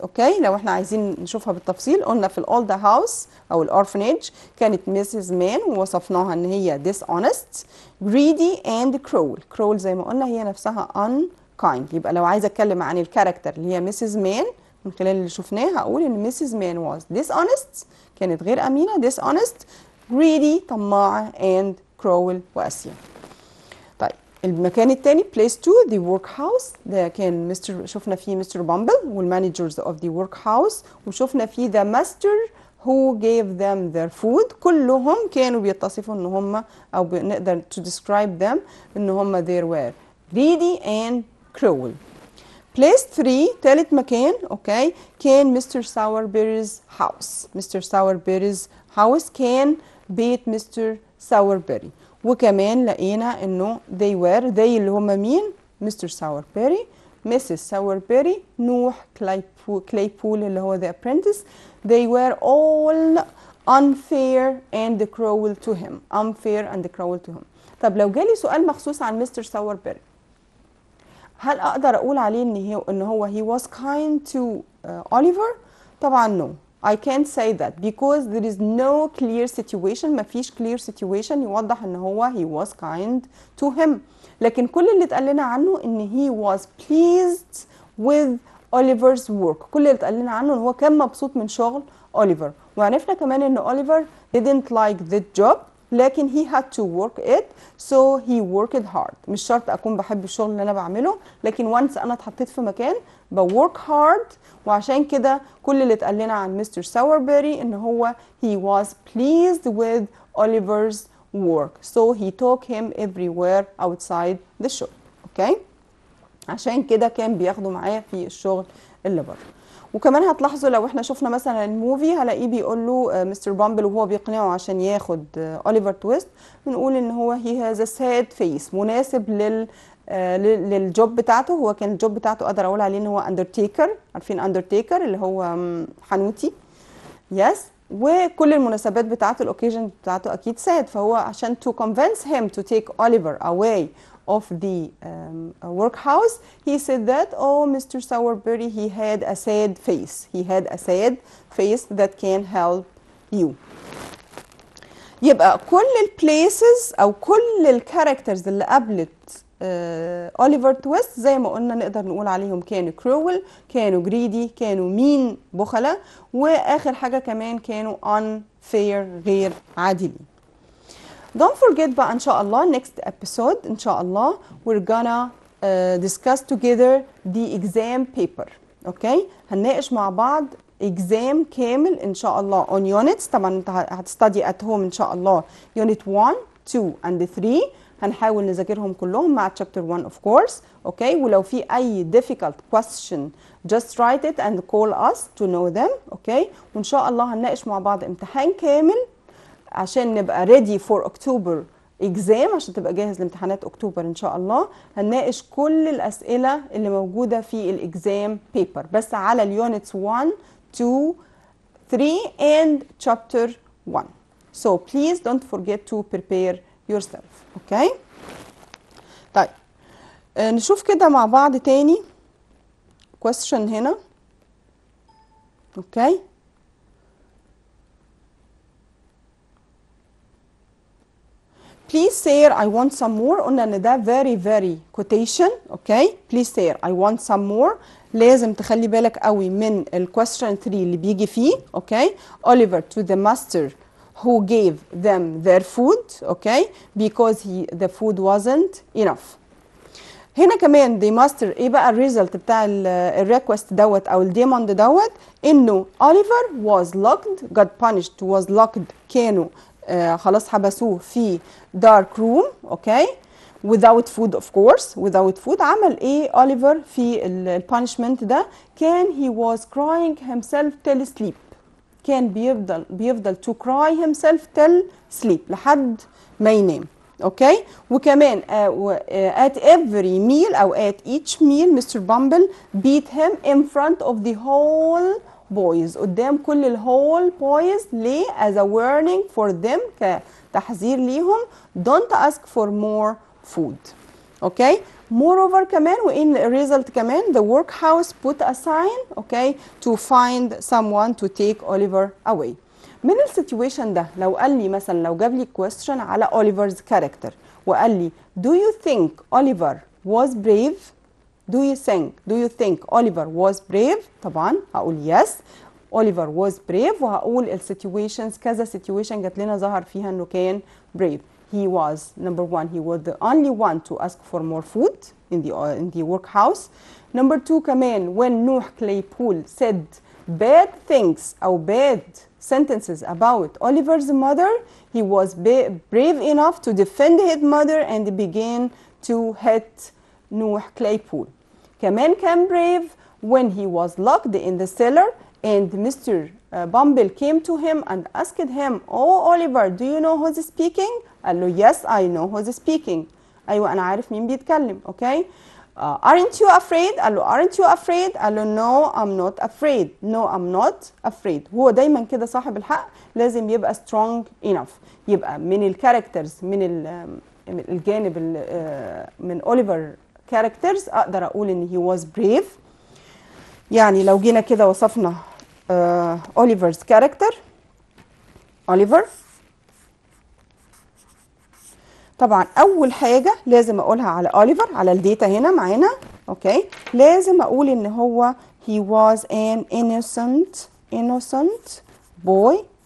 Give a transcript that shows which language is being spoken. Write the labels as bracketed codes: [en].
[ar] اوكي لو احنا عايزين نشوفها بالتفصيل قلنا في الاولد هاوس او الاورفنيج كانت ميسيس مان ووصفناها ان هي dishonest greedy and cruel. cruel زي ما قلنا هي نفسها unkind. يبقى لو عايزه اتكلم عن الكاركتر اللي هي ميسيس مان من خلال اللي شفناه هقول ان ميسيس مان was dishonest كانت غير امينه dishonest greedy طماعه and cruel وقاسيه. المكان الثاني place 2 the workhouse ده كان شفنا فيه مستر بامبل والمانجرز of the workhouse، وشفنا فيه the master who gave them their food. كلهم كانوا بيتصفوا ان هم او نقدر to describe them ان هم they were greedy and cruel. place 3 ثالث مكان اوكي كان مستر ساوربيري's house. مستر ساوربيري's house كان بيت مستر ساوربيري، وكمان لقينا انه they were they اللي هم مين؟ مستر ساوربيري، مسز ساوربيري، نوح كلايبول اللي هو the apprentice. [en] they were all unfair and cruel to him. unfair and cruel to him. طب لو جالي سؤال مخصوص عن مستر ساوربيري هل اقدر اقول عليه ان هو he was kind to Oliver؟ طبعا no I can't say that because there is no clear situation. ما فيش clear situation يوضح ان هو he was kind to him. [ar] لكن كل اللي اتقال لنا عنه ان he was pleased with Oliver's work. كل اللي اتقال لنا عنه ان هو كان مبسوط من شغل أوليفر. [en] وعرفنا كمان ان أوليفر didn't like that job لكن he had to work it so he worked hard. [ar] مش شرط اكون بحب الشغل اللي انا بعمله لكن once انا اتحطيت في مكان ب work hard. [en] وعشان كده كل اللي اتقال لنا عن مستر ساوربيري ان هو he was pleased with Oliver's work so he took him everywhere outside the shop. [ar] اوكي عشان كده كان بياخده معاه في الشغل اللي بره. وكمان هتلاحظوا لو احنا شفنا مثلا الموفي هلاقيه بيقول له مستر بامبل وهو بيقنعه عشان ياخد أوليفر تويست بنقول ان هو he has a sad face مناسب للجوب بتاعته. هو كان الجوب بتاعته اقدر اقول عليه ان هو اندرتيكر. عارفين اندرتيكر اللي هو حنوتي يس وكل المناسبات بتاعته الاوكيجن بتاعته اكيد sad. [en] فهو عشان to convince him to take Oliver away of the workhouse he said that oh Mr. Sowerberry he had a sad face. He had a sad face that can help you. [ar] يبقى كل البليسز او كل الكاركترز اللي قابلت أوليفر تويست زي ما قلنا نقدر نقول عليهم كانوا كرول كانوا جريدي كانوا مين بخلة واخر حاجة كمان كانوا unfair غير عادلين. [en] Don't forget بقى ان شاء الله next episode ان شاء الله we're gonna discuss together the exam paper. [ar] اوكي هنناقش مع بعض exam كامل ان شاء الله on units. طبعا انت هتستدي at home ان شاء الله unit 1 2 and 3 هنحاول نذاكرهم كلهم مع chapter 1 of course. اوكي ولو في اي difficult question just write it and call us to know them. اوكي وان شاء الله هنناقش مع بعض امتحان كامل عشان نبقى ready for October exam، عشان تبقى جاهز لامتحانات اكتوبر ان شاء الله. هنناقش كل الاسئله اللي موجوده في الاكزام بيبر، بس على اليونتس 1 2 3 and chapter 1. [en] So please don't forget to prepare yourself. Okay. [ar] طيب نشوف كده مع بعض تاني question هنا. [en] Okay. Please sir I want some more. [ar] قلنا ان ده very quotation. [en] Okay. Please sir I want some more. [ar] لازم تخلي بالك قوي من الquestion 3 اللي بيجي فيه. [en] Okay. Oliver to the master who gave them their food. Okay. Because the food wasn't enough. [ar] هنا كمان the master ايه بقى الريزلت بتاع الريكوست دوت او الديماند دوت؟ انه Oliver was locked, got punished, was locked، كانوا خلاص حبسوه في dark room. [en] Okay. without food of course. without food. [ar] عمل ايه Oliver في البانشمنت ده؟ كان he was crying himself till sleep. كان بيفضل to cry himself till sleep لحد ما ينام. [en] Okay. وكمان at every meal او at each meal Mr. Bumble beat him in front of the whole boys، قدام كل الهول boys. ليه؟ as a warning for them، كتحذير ليهم. don't ask for more food. Okay. moreover كمان وإن الريزلت كمان the workhouse put a sign okay to find someone to take Oliver away. [ar] من السيتويشن ده لو قال لي مثلا، لو جاب لي question على Oliver's character وقال لي do you think Oliver was brave؟ do you think Oliver was brave؟ طبعا هقول yes Oliver was brave، وهقول السيتويشنز كذا سيتويشن جات لنا ظهر فيها انه كان brave. [en] He was number one he was the only one to ask for more food in the workhouse. Number two كمان when Nuh Claypool said bad things أو bad sentences about Oliver's mother, he was brave enough to defend his mother and began to hit Nuh Claypool. كمان كان brave when he was locked in the cellar and Mr. Bumble came to him and asked him, oh Oliver do you know who's speaking؟ قال له yes I know who's speaking. [ar] أيوة أنا عارف مين بيتكلم. [en] okay. aren't you afraid؟ قال له aren't you afraid؟ قال له no I'm not afraid. no I'm not afraid. [ar] هو دايما كده صاحب الحق لازم يبقى strong enough. يبقى من الكاركترز من الجانب من أوليفر كاركترز أقدر أقول إن he was brave. يعني لو جينا كده وصفنا أوليفر's كاركتر، أوليفر طبعا اول حاجه لازم اقولها على أوليفر على الداتا هنا معانا. [en] Okay. لازم اقول ان هو he was an innocent boy.